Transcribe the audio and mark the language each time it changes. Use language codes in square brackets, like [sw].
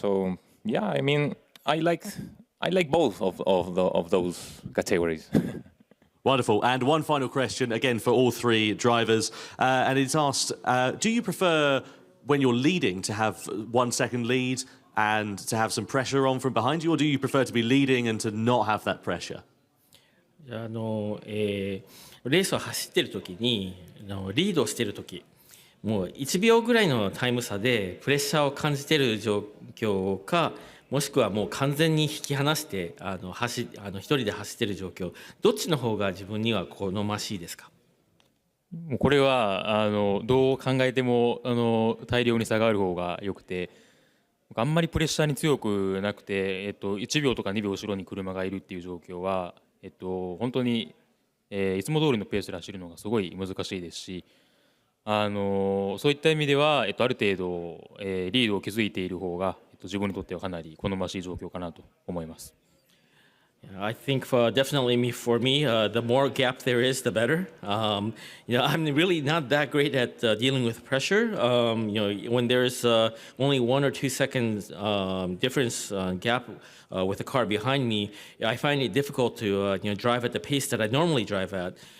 [en] So yeah, I mean, I like both of those categories. Wonderful. And one final question, again, for all three drivers. And it's asked, do you prefer when you're leading to have 1 second lead and to have some pressure on from behind you, or do you prefer to be leading and to not have that pressure? [ja] レースを走っているときにリードをしているときもう1秒ぐらいのタイム差でプレッシャーを感じている状況かもしくはもう完全に引き離して一人で走っている状況どっちの方が自分には好ましいですかもうこれはどう考えても大量に差がある方が良くてあんまりプレッシャーに強くなくて、1秒とか2秒後ろに車がいるっていう状況は、本当にいつも通りのペースで走るのがすごい難しいですし、そういった意味では、ある程度、リードを築いている方が、自分にとってはかなり好ましい状況かなと思います。 [en] I think definitely for me, the more gap there is, the better. I'm really not that great at dealing with pressure. When there's only 1 or 2 seconds difference gap with the car behind me, I find it difficult to drive at the pace that I normally drive at.